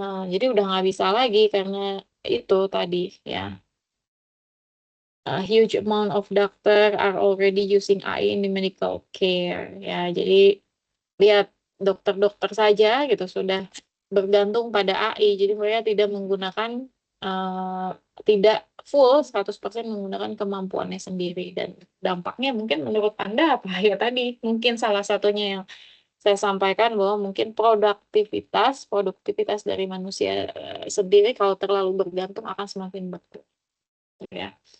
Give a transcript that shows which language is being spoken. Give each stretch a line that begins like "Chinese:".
Indonesian: Jadi udah nggak bisa lagi karena itu tadi ya.
English: A huge amount of doctor are already using AI in the medical care ya.
Indonesian: Jadi lihat dokter-dokter saja gitu sudah bergantung pada AI. Jadi mereka tidak menggunakan uh, tidak full 100% menggunakan kemampuannya sendiri dan dampaknya mungkin menurut Anda apa ya tadi mungkin salah satunya yang saya sampaikan bahwa mungkin produktivitas dari manusia sendiri kalau terlalu bergantung akan semakin berkurang ya.